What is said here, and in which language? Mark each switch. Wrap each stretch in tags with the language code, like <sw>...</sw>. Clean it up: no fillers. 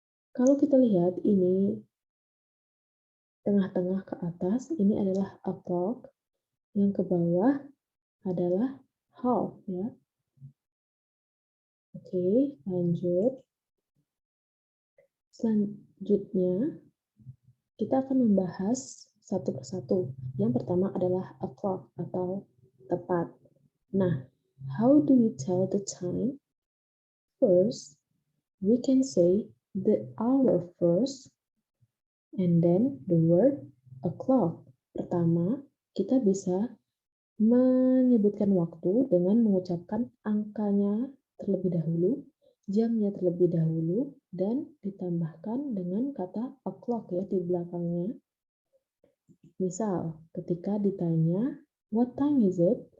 <id>Kalau kita lihat ini tengah-tengah ke atas, ini adalah o'clock, yang ke bawah adalah half ya. Oke, lanjut. Selanjutnya, kita akan membahas satu persatu. Yang pertama adalah o'clock atau tepat.</id> <en>Nah, how do we tell the time? First, we can say the hour first, and then the word o'clock.</en> <id>Pertama, kita bisa menyebutkan waktu dengan mengucapkan angkanya terlebih dahulu, jamnya terlebih dahulu, dan ditambahkan dengan kata o'clock ya di belakangnya. Misal, ketika ditanya,</id> <en>what time is it?</en>